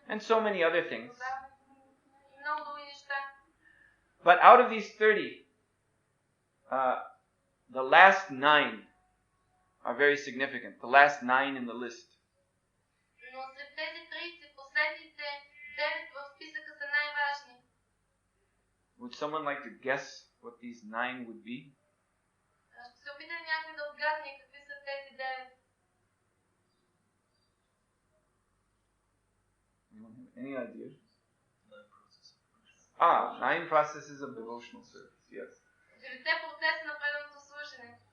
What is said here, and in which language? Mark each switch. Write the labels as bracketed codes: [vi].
[en] and so many other things. [bg] и много други неща. [en] But out of these 30, the last 9 are very significant. The last 9 in the list. [bg] Но сред тези 30, последните 9 в списъка са най-важни. [en] Would someone like to guess what these 9 would be? [bg] Ще се опитам някой да отгадне какви са тези 9. [en] Anyone have any idea? 9 processes of devotional service. Yes. [bg] 9 процеса на преданото служене.